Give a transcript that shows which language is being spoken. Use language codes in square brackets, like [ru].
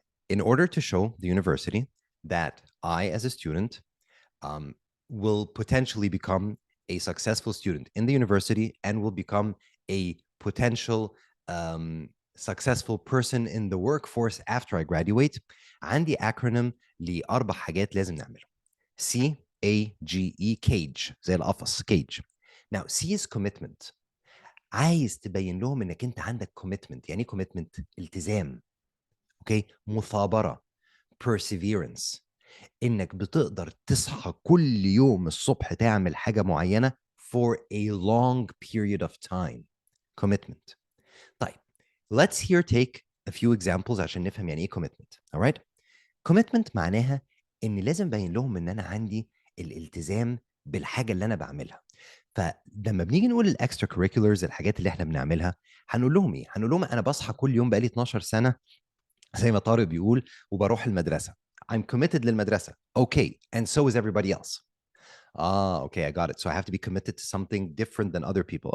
[en] In order to show the university that I, as a student, will potentially become a successful student in the university and will become a potential successful person in the workforce after I graduate, [ar] عندي acronym لأربع حاجات لازم نعملهم. [en] C A G E, cage, [ar] زي القفص, [en] cage. Now C is commitment. [ar] عايز تبين لهم انك انت عندك commitment. يعني ايه commitment؟ التزام. اوكي, مثابرة, perseverance. انك بتقدر تصحى كل يوم الصبح تعمل حاجة معينة [en] for a long period of time. Commitment. طيب, let's here take a few examples [ar] عشان نفهم يعني ايه [en] commitment. Alright? [ar] Commitment معناها ان لازم ابين لهم ان انا عندي الالتزام بالحاجة اللي انا بعملها. فلما بنيجي نقول الاكسترا كوريكولرز، الحاجات اللي احنا بنعملها، هنقول لهم ايه؟ هنقول لهم انا بصحى كل يوم بقالي 12 سنة زي ما طارق بيقول وبروح المدرسة. [en] I'm committed للمدرسة. Okay, and so is everybody else. Okay, I got it. So I have to be committed to something different than other people.